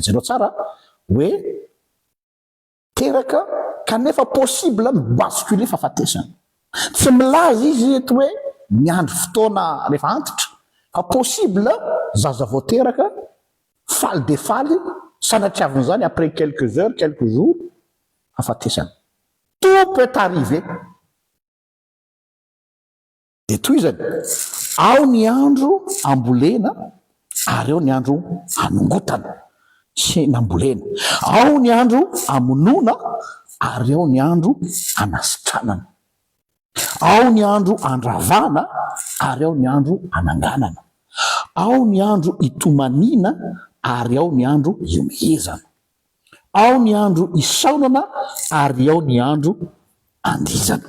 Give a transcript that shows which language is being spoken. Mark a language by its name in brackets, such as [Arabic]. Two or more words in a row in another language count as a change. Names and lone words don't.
[Malagasy] Jereo tsara hoe teraka kanefa possible mibascule fahafatesana. Tsy milaza izy eto hoe ny andro fotoana rehefa antitra, fa possible zaza vao teraka faly de faly sanatriavin'izany [French] après quelques heures, quelques jours [Malagasy] hafatesana. [French] Tout peut arriver. [Malagasy] Dia toy izany, ao ny andro ambolena ary ao ny andro hanongotana sy nambolena, ao ny andro amonoana ary ao ny andro anasitranana, ao ny andro andravana ary ao ny andro ananganana, ao ny andro itomaniana ary ao ny andro iomehezana, ao ny andro isaonana ary ao ny andro andizana.